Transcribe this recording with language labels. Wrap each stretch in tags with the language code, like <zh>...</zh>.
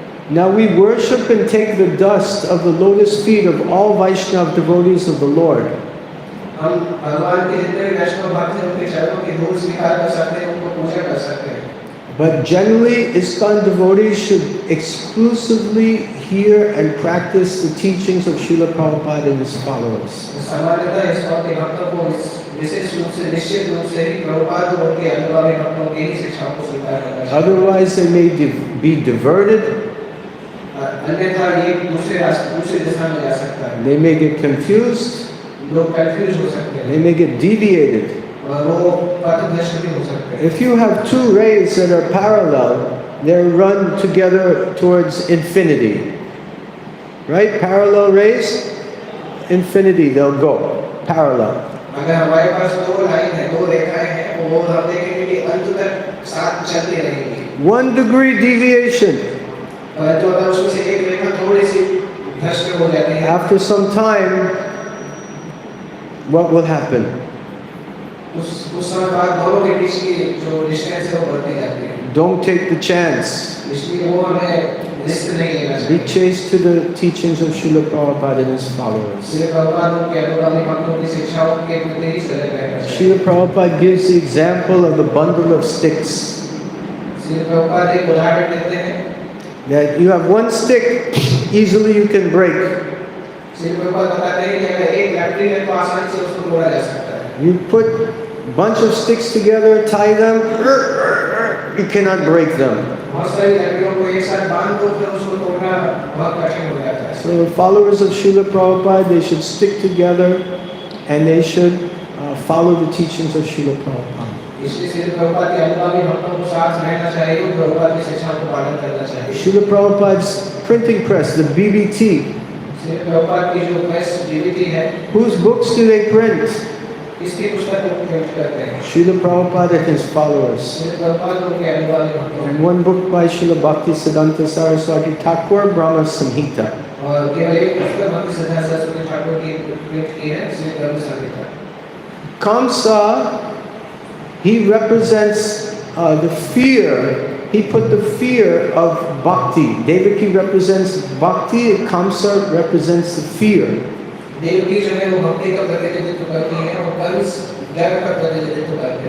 <en>Now we worship and take the dust of the lotus feet of all Vaishnava devotees of the Lord.</en> <hi>हम भगवान के जितने भी वैष्णव भक्त हैं उनके चरणों की धूल स्वीकार कर सकते हैं, उनको पूजा कर सकते हैं।</hi> <en>But generally, ISKCON devotees should exclusively hear and practice the teachings of Srila Prabhupada and his followers.</en> <hi>सामान्यतः ISKCON के भक्तों को विशेष रूप से निश्चित रूप से ही प्रभुपाद और उनके अनुगामी भक्तों की ही शिक्षाओं को स्वीकार करना चाहिए।</hi> <en>Otherwise, they may be diverted.</en> <hi>अन्यथा ये दूसरे दिशा में जा सकता है।</hi> <en>They may get confused.</en> <hi>लोग कंफ्यूज हो सकते हैं।</hi> <en>They may get deviated.</en> <hi>और वो पथभ्रष्ट भी हो सकते हैं।</hi> <en>If you have two rays that are parallel, they run together towards infinity. Right? Parallel rays, infinity, they'll go parallel.</en> <hi>अगर हमारे पास दो लाइन है, दो रेखाएं हैं, वो हम देखेंगे कि अंत तक साथ चलती रहेंगी।</hi> <en>1 degree deviation.</en> <hi>तो अगर उसमें से एक रेखा थोड़ी सी भ्रष्ट हो जाती है,</hi> <en>After some time, what will happen?</en> <hi>उस समय बाद दोनों के बीच की जो डिस्टेंस है वो बढ़ती जाती है।</hi> <en>Don't take the chance.</en> <hi>इसलिए वो हमें रिस्क नहीं लेना</hi> <en>Be</en> <hi>चाहिए।</hi> <en>chaste to the teachings of Srila Prabhupada and his followers.</en> <hi>Shri Prabhupada उनके अनुगामी भक्तों की शिक्षाओं के प्रति ही सजग रहना चाहिए।</hi> <en>Srila Prabhupada gives the example of the bundle of sticks.</en> <hi>Shri Prabhupada एक उदाहरण देते हैं</hi> <en>That you have one stick, easily you can break.</en> <hi>Shri Prabhupada बताते हैं कि अगर एक लकड़ी है तो आसानी से उसको तोड़ा जा सकता है।</hi> <en>You put bunch of sticks together, tie them, you cannot break them.</en> <hi>बहुत सारी लकड़ियों को एक साथ बांध दो फिर उसको तोड़ना बहुत कठिन हो जाता है।</hi> <en>So the followers of Srila Prabhupada, they should stick together and they should follow the teachings of Srila Prabhupada.</en> <hi>इसलिए श्री प्रभुपाद के अनुगामी भक्तों को साथ रहना चाहिए और प्रभुपाद की शिक्षाओं को पालन करना चाहिए।</hi> <en>Srila Prabhupada's printing press, the BBT,</en> <hi>Shri Prabhupada की जो प्रेस BBT है,</hi> <en>whose books do they print?</en> <hi>इसकी पुस्तक को प्रिंट करते हैं</hi> <en>Srila Prabhupada and his followers.</en> <hi>Shri Prabhupada उनके अनुगामी भक्तों</hi> <en>And one book by Srila Bhaktisiddhanta Saraswati Thakur, Brahma Samhita.</en> <hi>और केवल एक पुस्तक भक्ति सिद्धांत सरस्वती ठाकुर की प्रिंट की है श्री ब्रह्म संहिता।</hi> <en>Kamsa, he represents the fear. He put the fear of bhakti. Devaki represents bhakti, Kamsa represents the fear.</en> <hi>Devaki जो है वो भक्ति का प्रतिनिधित्व करती है और कंस ज्ञान का प्रतिनिधित्व करते हैं।</hi>